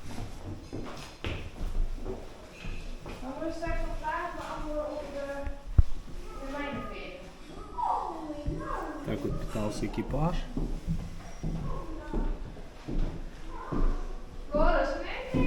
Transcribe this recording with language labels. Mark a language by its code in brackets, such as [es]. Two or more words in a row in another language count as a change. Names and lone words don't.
[nl] Dan wil je straks nog vragen beantwoorden op de mijnenveer. [ru] Так вот питался экипаж. [nl] Boris, nee.